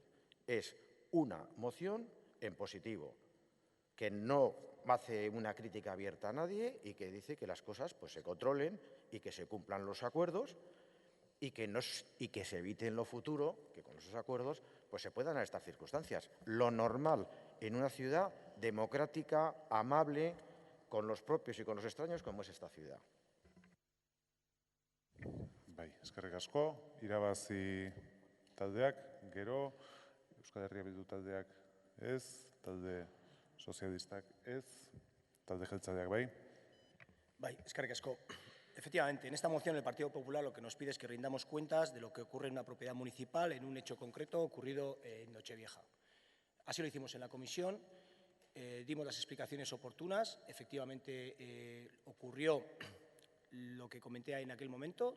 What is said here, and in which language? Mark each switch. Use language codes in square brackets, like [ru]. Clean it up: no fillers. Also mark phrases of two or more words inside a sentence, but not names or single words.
[es] Es una moción en positivo, que no hace una crítica abierta a nadie y que dice que las cosas pues se controlen y que se cumplan los acuerdos y que se evite en lo futuro que con esos acuerdos pues se puedan dar estas circunstancias. Lo normal en una ciudad democrática, amable, con los propios y con los extraños, como es esta ciudad. [eu] Bai, eskerrik asko, irabazi taldeak, gero, Euskal Herria Bildu taldeak ez, talde sozialistak ez, talde jeltzaleak bai. Bai, eskerrik asko. [es] Efectivamente, en esta moción el Partido Popular lo que nos pide es que rindamos cuentas de lo que ocurre en una propiedad municipal en un hecho concreto ocurrido en Nochevieja. Así lo hicimos en la comisión. dimos las explicaciones oportunas. Efectivamente, ocurrió lo que comenté en aquel momento.